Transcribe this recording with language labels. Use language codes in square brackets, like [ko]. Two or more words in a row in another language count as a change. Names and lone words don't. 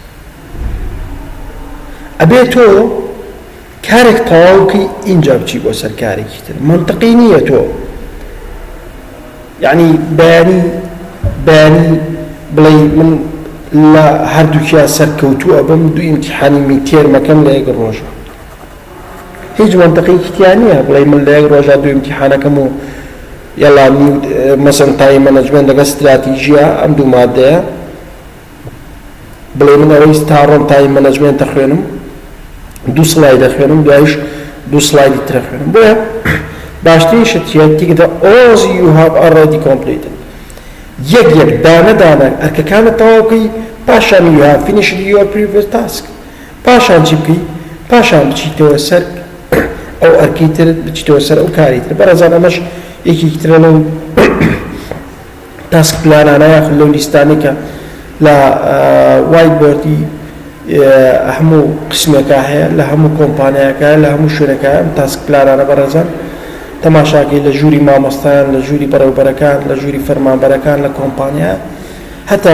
[ckb] ئەبێ تۆ کارێک تەواو بکەی ئینجا بچی بۆ سەر کارێکی تر منطقی نییە تۆ یعنی بەیانی بڵێ من لە هەردووکیان سەرکەوتووە بم دوو ئیمتیحانی میتێرمەکەم لە یەک ڕۆژە هیچ منطقی کتیان نییە بڵێ من لە یەک ڕۆژە دوو ئیمتیحانەکەم و یەڵا مەسەڵەن [en] time management [ckb] لەگەڵ استراتیژیە ئەم دوو مادەیە بڵێ من ئەوەی ستاڕۆم [en] time management [ckb] دەخوێنم دوو سڵای دەخوێنم دوایش دوو سڵایدی تر دەخوێنم بۆیە باشترین شتیە تیکە [en] all you have already completed [ckb] یەک دانە ئەرکەکانت تەواو بکەی پاشان [en] you have finished your previous task [ckb] پاشان چی بکەی پاشان بچیتەوە سەر ئەو ئەرکەی ترت بچیتەوە سەر ئەو کاری تر بەڕێزان ئەمەش یەکێکی ترە لەو [en] task plans [ckb] یاخود لەو لیستانەی کە لە [en] white board [ckb] هەموو قسمێکە هەیە لە هەموو کۆمپانیاکە لە هەموو شوێنەکە ئەم [en] task plans [ckb] بەڕێزان تەماشاکەی لە ژووری مامۆستایان لە ژووری بەڕێوەبەرەکان لە ژووری فەرمانبەرەکان لە کۆمپانیا هەتا